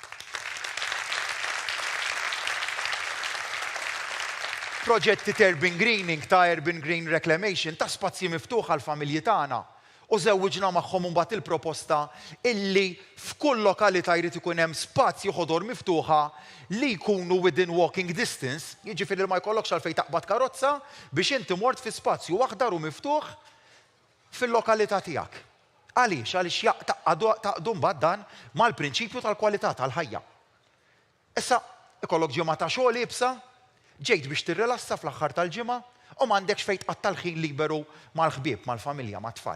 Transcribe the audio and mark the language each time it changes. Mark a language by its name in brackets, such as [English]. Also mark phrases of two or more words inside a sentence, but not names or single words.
[Maltese] Proġetti ta' [English] urban greening, [Maltese] ta' [English] urban green reclamation, [Maltese] ta' spazji miftuħ għal-familji tagħna. U żewwiġna magħhom imbagħad il-proposta illi f'kull lokalità jrid ikun hemm spazji ħodor miftuħa li jkunu [English] within walking distance, [Maltese] jiġifieri ma jkollokx għalfejn taqbad karozza biex inti mort fi spazju aħdar u miftuħ fil-lokalità tiegħek. Għaliex? Għaliex taqdu mbagħad dan mal-prinċipju tal-kwalità tal-ħajja. Issa ikollok ġimgħa ta' xogħol ibsa, ġejt biex tirrilassa fl-aħħar tal-ġimgħa u m'għandekx fejn tqattal ħin liberu mal-ħbieb, mal-familja, mat-tfal.